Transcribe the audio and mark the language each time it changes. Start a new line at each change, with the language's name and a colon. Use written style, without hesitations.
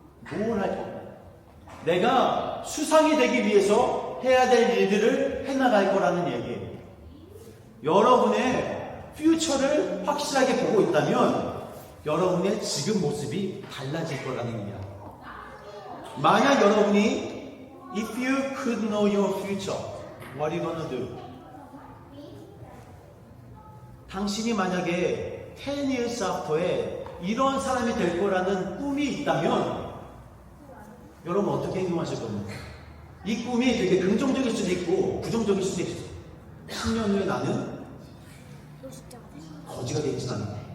Korean: 뭘 할 거야? 내가 수상이 되기 위해서 해야 될 일들을 해나갈 거라는 얘기예요. 여러분의 퓨처를 확실하게 보고 있다면 여러분의 지금 모습이 달라질 거라는 의미야. 만약 여러분이
English: If you could know your future, what are you gonna do?
Korean: 당신이 만약에
English: 10 years after
Korean: 에 이런 사람이 될 거라는 꿈이 있다면 여러분 어떻게 행동하실 겁니까? 이 꿈이 되게 긍정적일 수도 있고 부정적일 수도 있어. 10년 후에 나는 거지가 되진 않아.